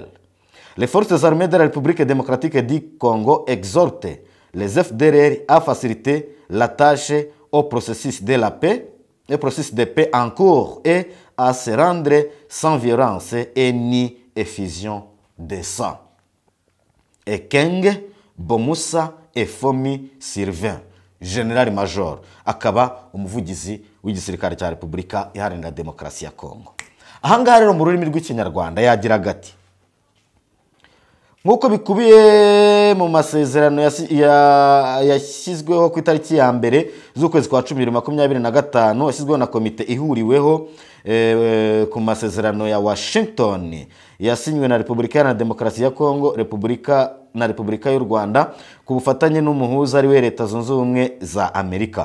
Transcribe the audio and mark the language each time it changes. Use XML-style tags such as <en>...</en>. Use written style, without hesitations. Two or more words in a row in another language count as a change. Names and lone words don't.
<fr>Les forces armées de la République démocratique du Congo exhortent les FDLR à faciliter la tâche au processus de la paix, le processus de paix en cours et à se rendre sans violence et ni effusion de sang.</fr> <rw>Ekenge Bomusa Efomi Sylvain, General Major, akaba umuvugizi w'igisirikare cya Repubulika Iharanira Demokarasi ya Kongo. Ahangaha rero mu rurimi rw'ikinyarwanda yagira gati: nk'uko bikubiye mu masezerano yashyizweho ku itariki ya mbere z'ukwezi kwa 2025 yashyizweho na komite ihuriweho ku masezerano ya Washington yasinywe na Repubulika Iharanira Demokarasi ya Kongo, Repubulika y'u Rwanda ku bufatanye n'umuhuza ari we Leta Zunze Ubumwe za Amerika.</rw>